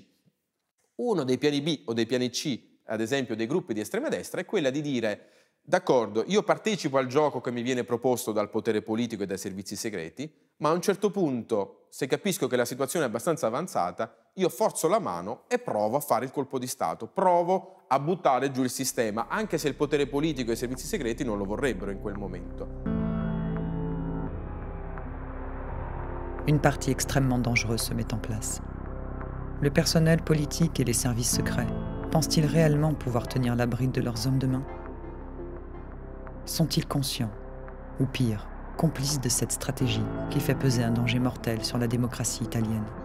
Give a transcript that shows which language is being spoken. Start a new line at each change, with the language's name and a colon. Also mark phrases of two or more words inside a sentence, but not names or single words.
Italian: Uno dei piani B o dei piani C, ad esempio dei gruppi di estrema destra, è quella di dire: d'accordo, io partecipo al gioco che mi viene proposto dal potere politico e dai servizi segreti, ma a un certo punto, se capisco che la situazione è abbastanza avanzata, io forzo la mano e provo a fare il colpo di Stato, provo a buttare giù il sistema, anche se il potere politico e i servizi segreti non lo vorrebbero in quel momento.
French: Une partie extrêmement dangereuse se met en place. Le personnel politique et les services secrets pensent-ils réellement pouvoir tenir la bride de leurs hommes de main? Sont-ils conscients, ou pire, complices de cette stratégie qui fait peser un danger mortel sur la démocratie italienne?